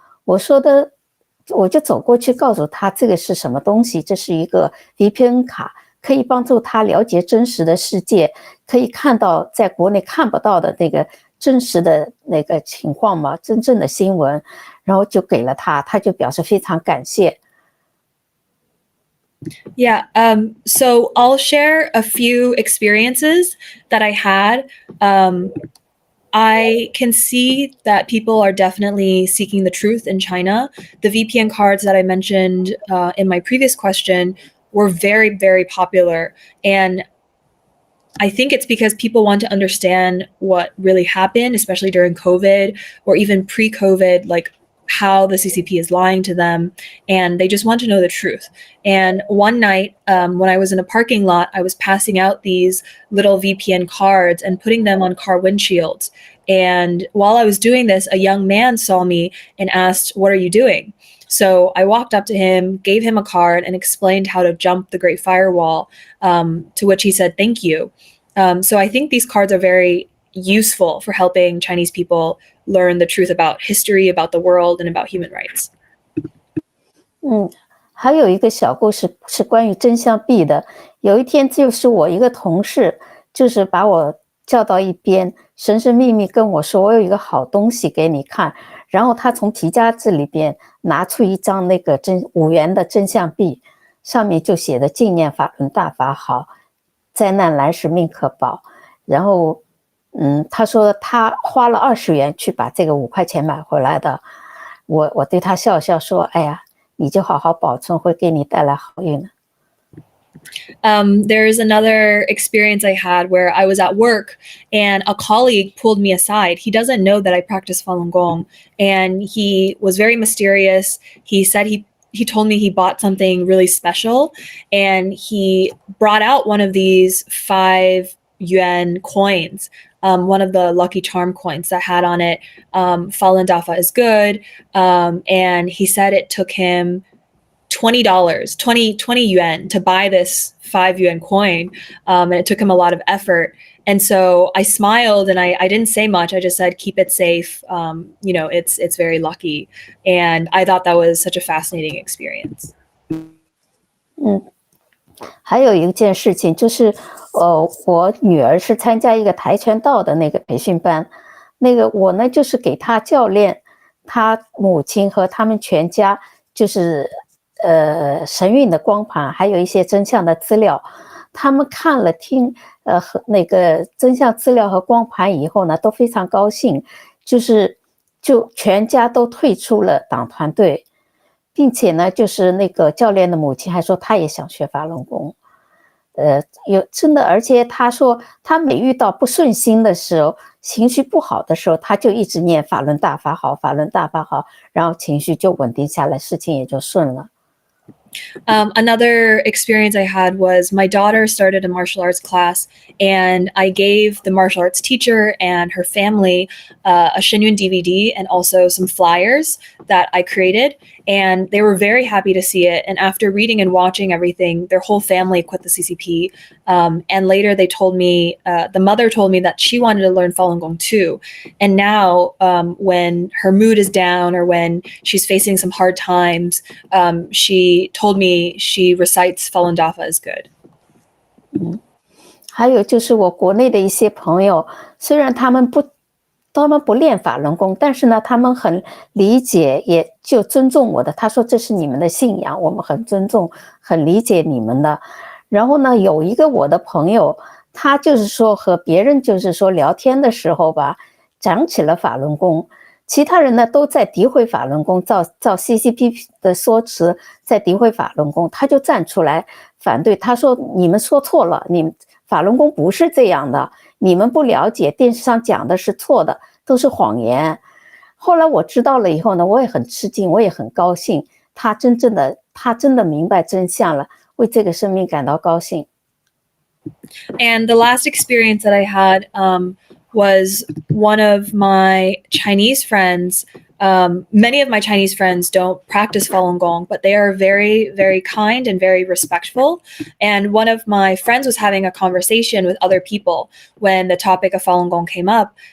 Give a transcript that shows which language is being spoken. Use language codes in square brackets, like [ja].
[zh] 我就走过去告诉他这个是什么东西，这是一个 VPN 卡，可以帮助他了解真实的世界，可以看到在国内看不到的那个真实的那个情况嘛，真正的新闻，然后就给了他，他就表示非常感谢。 [en] Yeah, so I'll share a few experiences that I had. I can see that people are definitely seeking the truth in China. The VPN cards that I mentioned in my previous question were very, very popular. And I think it's because people want to understand what really happened, especially during COVID or even pre-COVID, like how the CCP is lying to them, and they just want to know the truth. And one night when I was in a parking lot, I was passing out these little VPN cards and putting them on car windshields. And while I was doing this, a young man saw me and asked, "What are you doing?" So I walked up to him, gave him a card, and explained how to jump the Great Firewall, to which he said, "Thank you." So I think these cards are very useful for helping Chinese people learn the truth about history, about the world, and about human rights. [zh] 还有一个小故事是关于真相币的。有一天，就是我一个同事，就是把我叫到一边，神神秘秘跟我说：“我有一个好东西给你看。” 然后他从皮夹子里边拿出一张那个5元的真相币，上面就写的纪念法轮大法好，灾难来时命可保。然后他说他花了20元去把这个5块钱买回来的。我对他笑笑说，哎呀，你就好好保存，会给你带来好运的。 [en] There's another experience I had where I was at work and a colleague pulled me aside. He doesn't know that I practice Falun Gong, and he was very mysterious. He said he told me he bought something really special, and he brought out one of these 5 yuan coins, one of the lucky charm coins that had on it, Falun Dafa is good, and he said it took him $20, 20 yuan to buy this 5 yuan coin. And it took him a lot of effort. And so I smiled and I didn't say much. I just said, keep it safe. It's very lucky. And I thought that was such a fascinating experience. [zh] 还有一件事情就是，我女儿是参加一个跆拳道的那个培训班，那个我呢就是给她教练，她母亲和他们全家就是神韵的光盘，还有一些真相的资料，他们看了和那个真相资料和光盘以后呢，都非常高兴，就全家都退出了党团队，并且呢，就是那个教练的母亲还说她也想学法轮功，真的，而且她说她每遇到不顺心的时候，情绪不好的时候，她就一直念法轮大法好，法轮大法好，然后情绪就稳定下来，事情也就顺了。 [en] Another experience I had was my daughter started a martial arts class, and I gave the martial arts teacher and her family a Shenyun DVD and also some flyers that I created, and they were very happy to see it. And after reading and watching everything, their whole family quit the CCP. And later they told me, the mother told me that she wanted to learn Falun Gong too. And now when her mood is down or when she's facing some hard times, she told me she recites Falun Dafa is good. [zh] 还有就是我国内的一些朋友，虽然他们不练法轮功，但是呢，他们很理解，也就尊重我的。他说这是你们的信仰，我们很尊重，很理解你们的。然后呢，有一个我的朋友，他就是说和别人就是说聊天的时候吧，讲起了法轮功。其他人呢都在诋毁法轮功，照 CCP 的说辞在诋毁法轮功，他就站出来反对，他说你们说错了，你们法轮功不是这样的，你们不了解，电视上讲的是错的，都是谎言。后来我知道了以后呢，我也很吃惊，我也很高兴，他真的明白真相了，为这个生命感到高兴。 [en] And the last experience that I had was one of my Chinese friends. Many of my Chinese friends don't practice Falun Gong, but they are very, very kind and very respectful. And one of my friends was having a conversation with other people when the topic of Falun Gong came up.